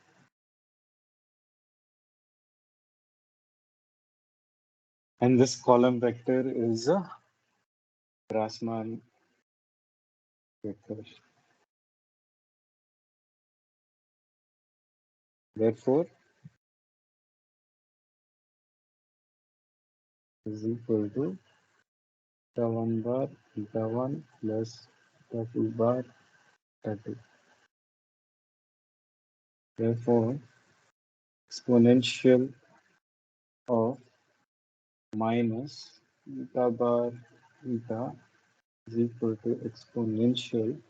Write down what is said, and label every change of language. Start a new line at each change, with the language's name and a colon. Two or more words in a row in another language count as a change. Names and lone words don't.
English: And this column vector is a Grassmann vector. Therefore, is equal to eta 1 bar eta 1 plus eta 2 bar eta 2. Therefore, exponential of minus eta bar eta is equal to exponential